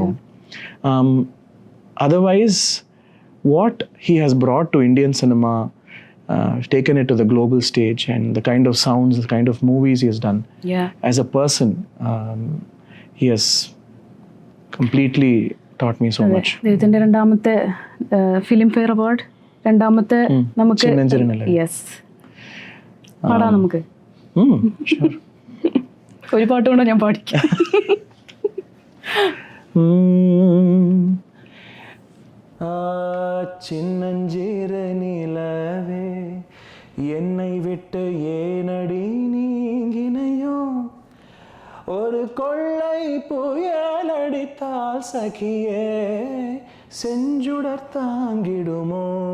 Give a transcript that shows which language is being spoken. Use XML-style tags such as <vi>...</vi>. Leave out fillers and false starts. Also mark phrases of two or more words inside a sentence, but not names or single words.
<en>Otherwise what he has brought to Indian cinema, taken it to the global stage, and the kind of sounds, the kind of movies he has done, as a person, he has completely taught me so much.</en> <ml>ഇതിന്റെ രണ്ടാമത്തെ ഫിലിം ഫെയർ അവാർഡ്, രണ്ടാമത്തെ നമുക്ക് യെസ് പാടാം നമുക്ക്. ഒരു പാട്ട് കൊണ്ട് ഞാൻ പാടിക്കാം.</ml> <ta>சின்னஞ்சிற நிலவே என்னை விட்டு ஏனடி நீங்கினையோ, ஒரு கொள்ளை புயல் அடித்தால் சகியே செஞ்சுடர் தாங்கிடுமோ,</ta>